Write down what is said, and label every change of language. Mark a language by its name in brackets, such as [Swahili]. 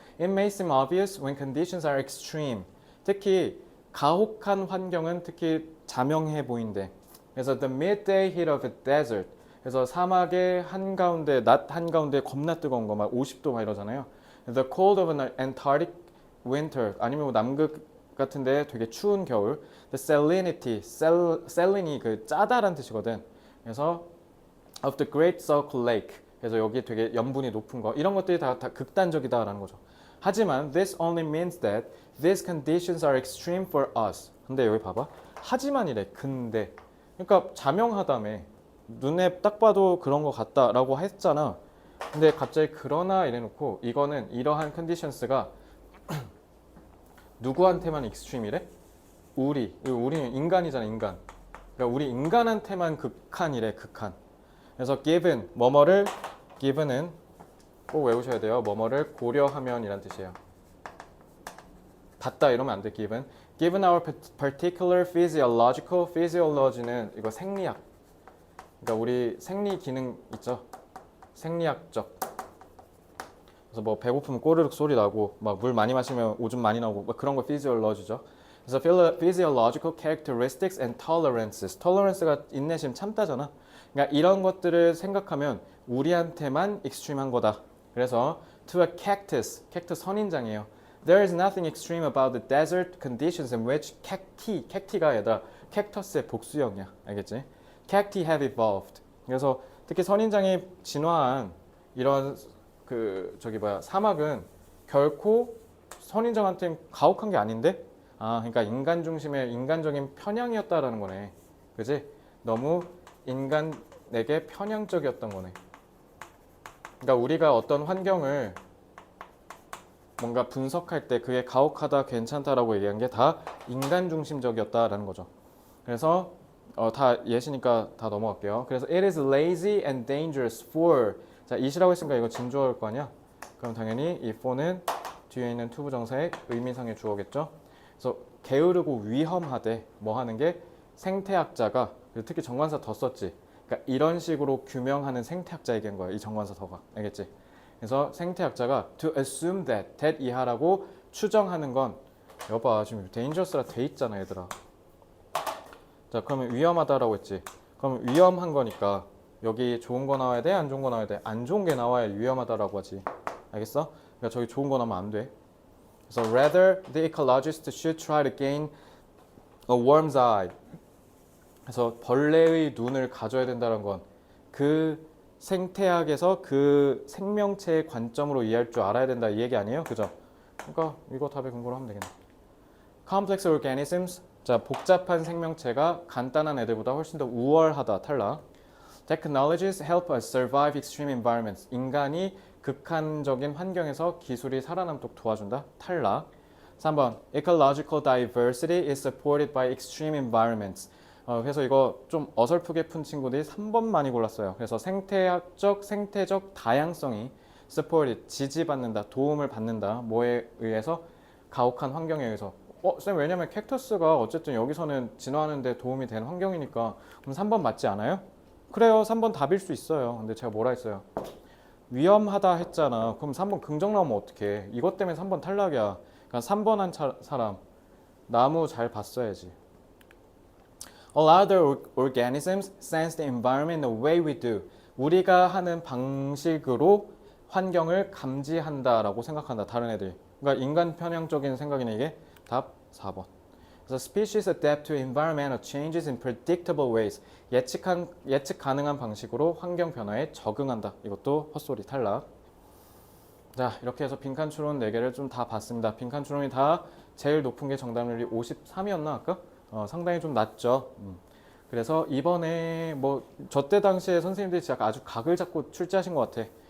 [English] It may seem obvious when conditions are extreme. [Korean] 특히 가혹한 환경은 특히 자명해 보인대. 그래서 [English] the midday heat of a desert. [Korean] 그래서 사막의 한가운데, 낮 한가운데 겁나 뜨거운 거 막 50도 막 이러잖아요. [English] The cold of an Antarctic winter. [Korean] 아니면 뭐 남극 같은데 되게 추운 겨울. [English] The salinity, [Korean] salin이 그 짜다란 뜻이거든. 그래서 [English] of the Great Salt Lake. [Korean] 그래서 여기 되게 염분이 높은 거. 이런 것들이 다 극단적이다라는 거죠. 하지만 [English] this only means that these conditions are extreme for us. [Korean] 근데 여기 봐봐. 하지만이래. 근데. 그러니까 자명하다며. 눈에 딱 봐도 그런 거 같다라고 했잖아. 근데 갑자기 그러나 이래놓고 이거는 이러한 컨디션스가 누구한테만 익스트림이래? 우리는 인간이잖아, 인간. 그러니까 우리 인간한테만 극한이래, 극한. 그래서 given, given은 꼭 외우셔야 돼요. 뭐뭐를 고려하면 이란 뜻이에요. 받다 이러면 안 돼, given. [English] Given our particular physiology는 [Korean] 이거 생리학. 그러니까 우리 생리 기능 있죠? 생리학적. 그래서 뭐 배고프면 꼬르륵 소리 나고 막 물 많이 마시면 오줌 많이 나오고 막 그런 거 physiology죠. 그래서 [English] physiological characteristics and tolerances. [Korean] tolerance가 인내심 참다잖아. 그러니까 이런 것들을 생각하면 우리한테만 익스트림한 거다. 그래서 to a cactus, 캡투스 선인장이에요. [English] There is nothing extreme about the desert conditions in which cacti가 [Korean] 얘들아 캡터스의 복수형이야. 알겠지? [English] cacti have evolved. [Korean] 그래서 특히 선인장이 진화한 이런 사막은 결코 선인장한테는 가혹한 게 아닌데, 그러니까 인간 중심의 인간적인 편향이었다라는 거네. 그지? 너무 인간에게 편향적이었던 거네. 그러니까 우리가 어떤 환경을 뭔가 분석할 때 그게 가혹하다, 괜찮다라고 얘기한 게 다 인간 중심적이었다라는 거죠. 그래서 다 예시니까 다 넘어갈게요. 그래서 [English] it is lazy and dangerous for. [Korean] 자, it이라고 했으니까 이거 진주어일 거 아니야? 그럼 당연히 이 for는 뒤에 있는 투부정사의 의미상의 주어겠죠. 그래서 게으르고 위험하대. 뭐 하는 게 생태학자가, 특히 정관사 더 썼지. 그러니까 이런 식으로 규명하는 생태학자 얘기한 거야. 이 정관사 더가. 알겠지? 그래서 생태학자가 [English] to assume that [Korean] 이하라고 추정하는 건, 여봐 지금 dangerous라 돼 있잖아 얘들아. 자, 그러면 위험하다라고 했지. 그럼 위험한 거니까 여기 좋은 거 나와야 돼? 안 좋은 거 나와야 돼? 안 좋은 게 나와야 위험하다라고 하지. 알겠어? 그러니까 저기 좋은 거 나오면 안 돼. 그래서 [English] rather the ecologist should try to gain a worm's eye. [Korean] 그래서 벌레의 눈을 가져야 된다는 건 그 생태학에서 그 생명체의 관점으로 이해할 줄 알아야 된다 이 얘기 아니에요? 그죠? 그러니까 이거 답의 근거로 하면 되겠네. [English] Complex organisms. [Korean] 자, 복잡한 생명체가 간단한 애들보다 훨씬 더 우월하다. 탈락. [English] Technologies help us survive extreme environments. [Korean] 인간이 극한적인 환경에서 기술이 살아남도록 도와준다. 탈락. 3번. [English] Ecological diversity is supported by extreme environments. [Korean] 그래서 이거 좀 어설프게 푼 친구들이 3번 많이 골랐어요. 그래서 생태적 다양성이 supported, 지지받는다, 도움을 받는다. 뭐에 의해서? 가혹한 환경에 의해서. 쌤, 왜냐면 캡터스가 어쨌든 여기서는 진화하는데 도움이 되는 환경이니까. 그럼 3번 맞지 않아요? 그래요. 3번 답일 수 있어요. 근데 제가 뭐라 했어요? 위험하다 했잖아. 그럼 3번 긍정 나오면 어떡해? 이것 때문에 3번 탈락이야. 그러니까 3번 한 사람 나무 잘 봤어야지. [English] All other organisms sense the environment the way we do. [Korean] 우리가 하는 방식으로 환경을 감지한다라고 생각한다. 다른 애들이. 그러니까 인간 편향적인 생각이네 이게. 답 4번. 그래서 [English] species adapt to environmental changes in predictable ways. [Korean] 예측 가능한 방식으로 환경 변화에 적응한다. 이것도 헛소리 탈락. 자, 이렇게 해서 빈칸 추론 4개를 좀 다 봤습니다. 빈칸 추론이 다 제일 높은 게 정답률이 53이었나 아까? 상당히 좀 낮죠. 그래서 이번에 뭐 저 때 당시에 선생님들이 진짜 아주 각을 잡고 출제하신 것 같아.